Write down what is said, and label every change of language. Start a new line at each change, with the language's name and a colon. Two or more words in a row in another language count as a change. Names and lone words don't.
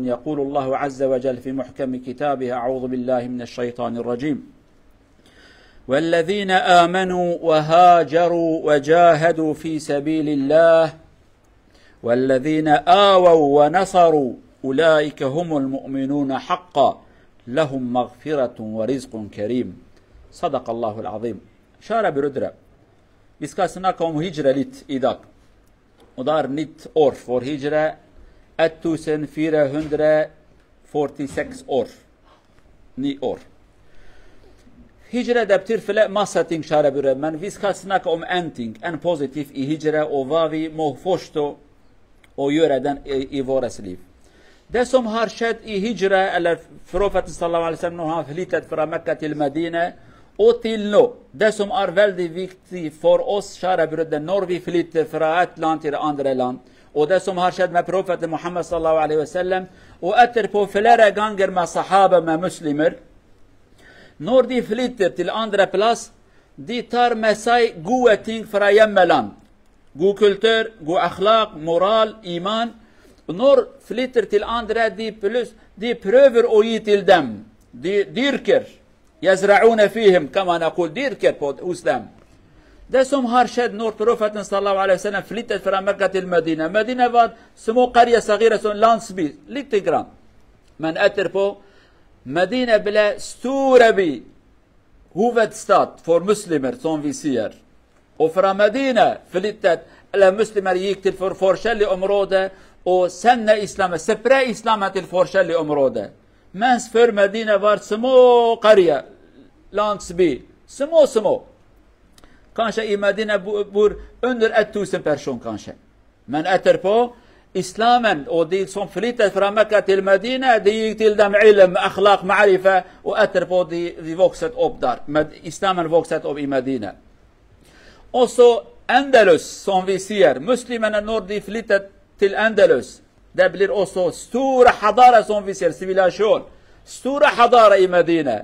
Arabic: يقول الله عز وجل في محكم كتابه: أعوذ بالله من الشيطان الرجيم: والذين آمنوا وهاجروا وجاهدوا في سبيل الله والذين آووا ونصروا أولئك هم المؤمنون حقا لهم مغفرة ورزق كريم. صدق الله العظيم.
Swedish: Kära bröder, vi ska snacka om hijra lite idag. Och det är nytt år för hijra, 1446 år. Ny år. Hijra det betyder massa ting, kära bröder, men vi ska snacka om en ting, en positiv i hijra och vad vi må förstå och göra den i våras liv. Det som har skett i hijra, eller profeten
Arabic: صلى الله عليه وسلم
Swedish: har flyttat från Mekka till Medina och till nu. Det som är väldigt viktigt för oss, kära bröder, när vi flyttar från ett land till andra land. Och det som har skett med profeten Muhammad
Arabic: صلى الله عليه وسلم
Swedish: och efterpå flera gånger med sahaba, med muslimer. När de flyttar till andra plats, de tar med sig goda ting från hemland. God kultur, god akhlaq, moral, iman. Och när flyttar till andra, de prövar att ge till dem. De dyrker.
Arabic: يزرعون فيهم,
Swedish: kan man säga, dyrker hos dem. Det som har skett när profeten
Arabic: صلى الله عليه وسلم
Swedish: flyttat från Mekka till Medina. Medina var små
Arabic: قرية صغيرة,
Swedish: som landsby, lite grann. Men efterpå, Medina blev stora by, huvudstad för muslimer, som vi ser. Och från Medina flyttat, eller muslimer gick till forskjelliga områden och sände islam, spred islam till forskjelliga områden. Men för Medina var små qarya, landsby, små. Kanske i Medina bor under 1000 personer kanske. Men efterpå, islamen och de som flyttade från Mekka till Medina, de gick till dem
Arabic: علم، أخلاق، معرفة,
Swedish: och efterpå de vuxit upp där. Islamen vuxit upp i Medina. Och så Andalus, som vi ser, muslimerna när de flyttade till Andalus, det blir också stora hadara, som vi ser, civilisation. Stora hadara i Medina.